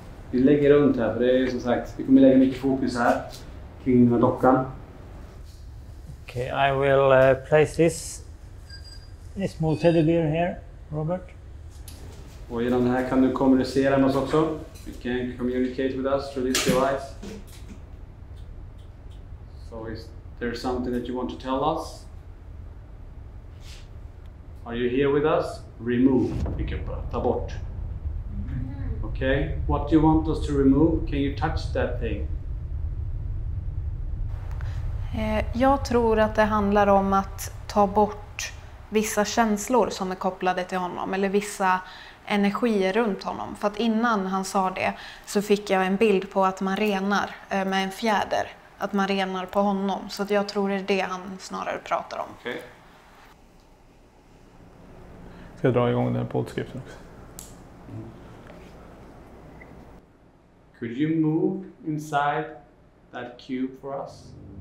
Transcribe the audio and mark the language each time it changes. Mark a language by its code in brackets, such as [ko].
[sv] Vi lägger runt här, för det är som sagt, vi kommer lägga mycket fokus här kring den här dockan. [en] Okay, I will place this small teddy bear here, Robert. [sv] Och genom det här kan du kommunicera med oss också. [en] You can communicate with us through this device. So is there something that you want to tell us? Are you here with us? Remove. [sv] Ta bort. [en] Okay. What do you want us to remove? Can you touch that thing? [sv] Jag tror att det handlar om att ta bort vissa känslor som är kopplade till honom. Eller vissa energier runt honom. För att innan han sa det så fick jag en bild på att man renar med en fjäder. Att man renar på honom. Så att jag tror det är det han snarare pratar om. [en] Okay. [sv] Ska jag dra igång den här poddskriften också? [en] Could you move inside that cube for us?